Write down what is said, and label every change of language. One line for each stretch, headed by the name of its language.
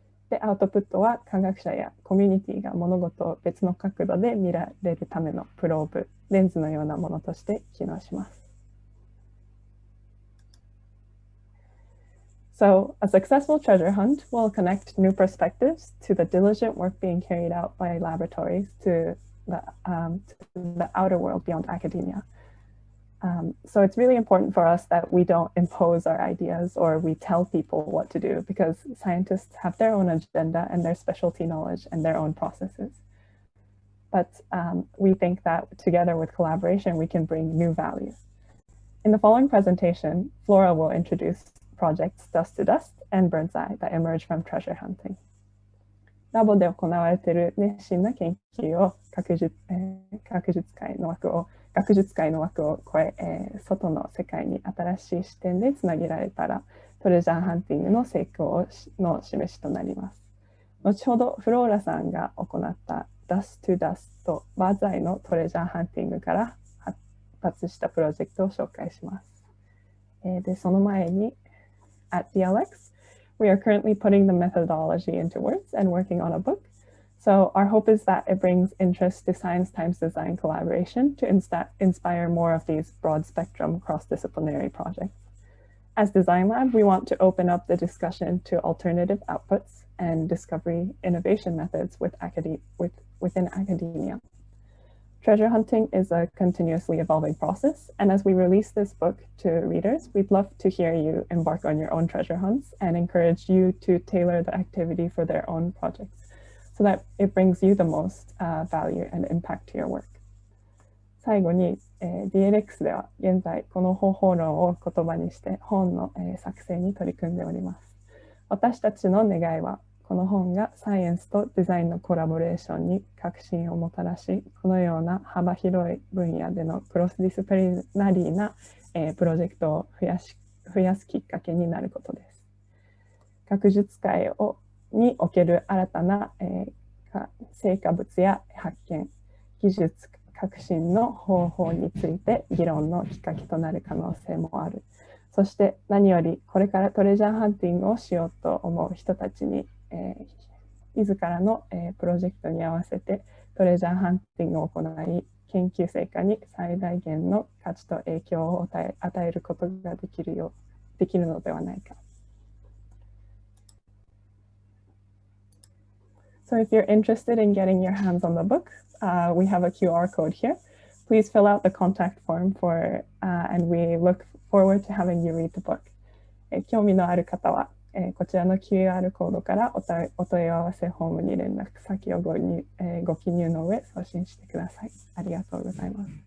Japanese: で、アウトプットは科学者やコミュニティが物事を別の角度で見られるためのプローブ、レンズのようなものとして機能します。
English: So, a successful treasure hunt will connect new perspectives to the diligent work being carried out by laboratories to the outer world beyond academia. So it's really important for us that we don't impose our ideas or we tell people what to do, because scientists have their own agenda and their specialty knowledge and their own processes. But we think that together with collaboration, we can bring new value. In the following presentation, Flora will introduce projects Dust to Dust and Bird's Eye that emerge from treasure hunting.
Japanese: ラボで行われている熱心な研究を学術会の枠を超え、外の世界に新しい視点でつなげられたら、トレジャーハンティングの成功の示しとなります。後ほどフローラさんが行ったDust to Dustとバーズアイのトレジャーハンティングから発発したプロジェクトを紹介します。で、その前に、
English: at DLX, we are currently putting the methodology into words and working on a book. So our hope is that it brings interest to science times design collaboration to inspire more of these broad spectrum cross-disciplinary projects. As Design Lab, we want to open up the discussion to alternative outputs and discovery innovation methods within academia. Treasure hunting is a continuously evolving process, and as we release this book to readers, we'd love to hear you embark on your own treasure hunts and encourage you to tailor the activity for their own projects so that it brings you the most value and impact to your work.
Japanese: 最後に、DLX では現在この方法論を言葉にして本の、作成に取り組んでおります。私たちの願いはこの本がサイエンスとデザインのコラボレーションに革新をもたらし、このような幅広い分野でのクロスディスプリナリーな、プロジェクトを増やすきっかけになることです。学術界における新たな、成果物や発見、技術革新の方法について議論のきっかけとなる可能性もある。そして何よりこれからトレジャーハンティングをしようと思う人たちに、自らの、プロジェクトに合わせてトレジャーハンティングを行い、研究成果に最大限の価値と影響を与えることができるのではないか。
English: So if you're interested in getting your hands on the book, we have a QR code here. Please fill out the contact form and we look forward to having you read the book.
Japanese: 興味のある方は、こちらの QR コードからお問い合わせフォームに連絡先をご記入の上送信してください。ありがとうございます。